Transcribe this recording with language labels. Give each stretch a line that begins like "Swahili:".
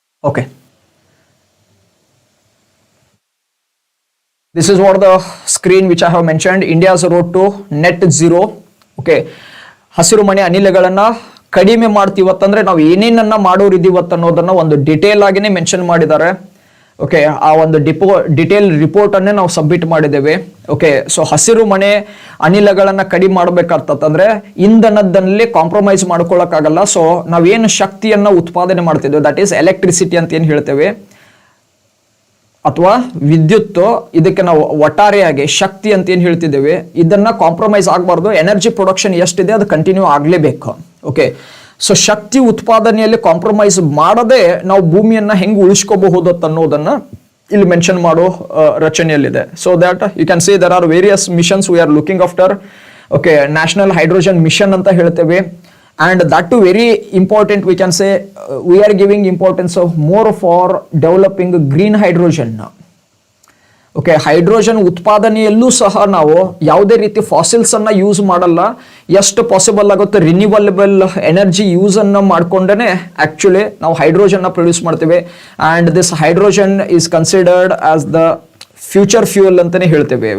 English: Okay, this is what the screen which I have mentioned. India's road to net zero.
Kannada: Okay, ಹಸಿರು ಮನೆ ಅನಿಲಗಳನ್ನ ಕಡಿಮೆ ಮಾಡ್ತೀವತ್ತಂದ್ರೆ ನಾವು ಏನೇನನ್ನ ಮಾಡೋರಿದ್ದೀವತ್ತು ಅನ್ನೋದನ್ನ ಒಂದು ಡಿಟೇಲ್ ಆಗಿನೇ ಮೆನ್ಷನ್ ಮಾಡಿದ್ದಾರೆ. ಓಕೆ, ಆ ಒಂದು ಡಿಟೇಲ್ ರಿಪೋರ್ಟ್ ಅನ್ನೇ ನಾವು ಸಬ್ಮಿಟ್ ಮಾಡಿದ್ದೇವೆ. ಓಕೆ, ಸೊ ಹಸಿರು ಮನೆ ಅನಿಲಗಳನ್ನ ಕಡಿಮೆ ಮಾಡ್ಬೇಕಂತಂದ್ರೆ ಇಂಧನದಲ್ಲಿ ಕಾಂಪ್ರಮೈಸ್ ಮಾಡ್ಕೊಳ್ಳೋಕ್ಕಾಗಲ್ಲ. ಸೊ ನಾವೇನು ಶಕ್ತಿಯನ್ನ ಉತ್ಪಾದನೆ ಮಾಡ್ತಿದ್ದೇವೆ,
English: that is electricity
Kannada: ಅಂತ ಏನು ಹೇಳ್ತೇವೆ, ಅಥವಾ ವಿದ್ಯುತ್, ಇದಕ್ಕೆ ನಾವು ಒಟ್ಟಾರೆಯಾಗಿ ಶಕ್ತಿ ಅಂತ ಏನು ಹೇಳ್ತಿದ್ದೇವೆ, ಇದನ್ನ ಕಾಂಪ್ರಮೈಸ್ ಆಗಬಾರ್ದು. ಎನರ್ಜಿ ಪ್ರೊಡಕ್ಷನ್ ಎಷ್ಟಿದೆ ಅದು ಕಂಟಿನ್ಯೂ ಆಗಲೇಬೇಕು. ಓಕೆ, ಸೊ ಶಕ್ತಿ ಉತ್ಪಾದನೆಯಲ್ಲಿ ಕಾಂಪ್ರಮೈಸ್ ಮಾಡದೆ ನಾವು ಭೂಮಿಯನ್ನ ಹೆಂಗೆ ಉಳಿಸ್ಕೋಬಹುದು ಅನ್ನೋದನ್ನ ಇಲ್ಲಿ ಮೆನ್ಷನ್ ಮಾಡೋ ರಚನೆಯಲ್ಲಿದೆ.
English: So that you can see there are various missions we are looking after. Okay, national hydrogen mission
Kannada: ಅಂತ ಹೇಳ್ತೇವೆ.
English: And that too very important, we can say we are giving importance of more for developing green hydrogen.
Kannada: Okay, hydrogen ಉತ್ಪಾದನೆಯಲ್ಲೂ ಸಹ ನಾವು ಯಾವುದೇ ರೀತಿ fossils ಅನ್ನ use ಮಾಡಲ್ಲ. ಎಷ್ಟು possible ಆಗುತ್ತೆ ರಿನ್ಯೂವಬಲ್ ಎನರ್ಜಿ ಯೂಸ್ ಅನ್ನ ಮಾಡ್ಕೊಂಡೇ ಆಕ್ಚುಲಿ ನಾವು ಹೈಡ್ರೋಜನ್ ಪ್ರೊಡ್ಯೂಸ್ ಮಾಡ್ತೇವೆ.
English: and this hydrogen is considered as the future fuel
Kannada: ಅಂತಾನೆ ಹೇಳ್ತೇವೆ.